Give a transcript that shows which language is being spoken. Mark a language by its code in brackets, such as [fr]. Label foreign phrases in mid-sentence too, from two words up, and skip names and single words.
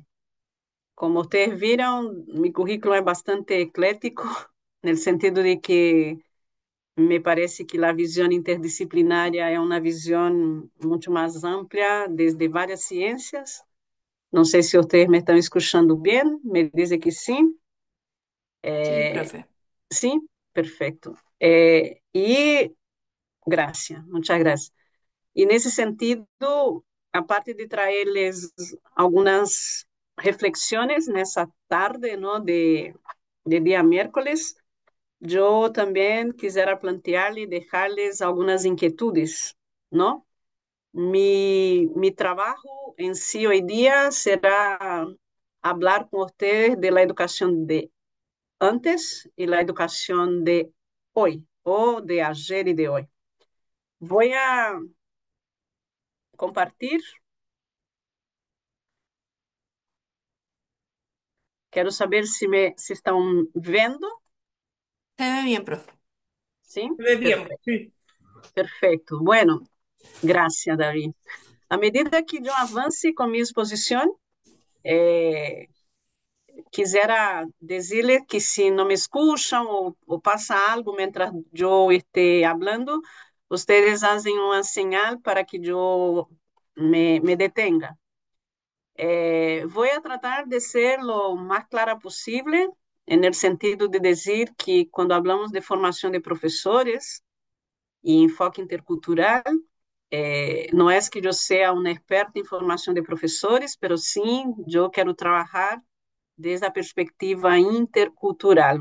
[es] Como ustedes vieron, mi currículo es bastante eclético, en el sentido de que me parece que la visión interdisciplinaria es una visión mucho más amplia desde varias ciencias. No sé si ustedes me están escuchando bien, me dice que sí. Sí, Eh, profe. sí, perfecto. Y gracias, muchas gracias. [pt] E nesse sentido, a parte de trazer-lhes algumas reflexões nessa tarde, não, de dia miércoles, eu também quisera plantear-lhe, deixar-lhes algumas inquietudes, não? [es] Mi trabajo en sí hoy día será hablar con ustedes de la educación de antes y la educación de hoy, o de ayer y de hoy. Voy a compartir. [pt] Quero saber se estão vendo. [es] Se ve bien, profe. [pt] Sim? [es] Se ve bien, [pt] Perfeito. [es] sí. [pt] Perfeito. Bueno, graças, Davi. À medida que eu avance com minha exposição, quisera dizer que se não me escutam ou passa algo mientras eu esteja falando, vocês fazem uma señal para que eu me detenga. Vou a tratar de ser lo mais clara possível, [es] en el sentido de [pt] dizer que quando hablamos de formação de professores e enfoque intercultural, não é que eu seja uma experta em formação de professores, mas sim, eu quero trabalhar desde a perspectiva intercultural.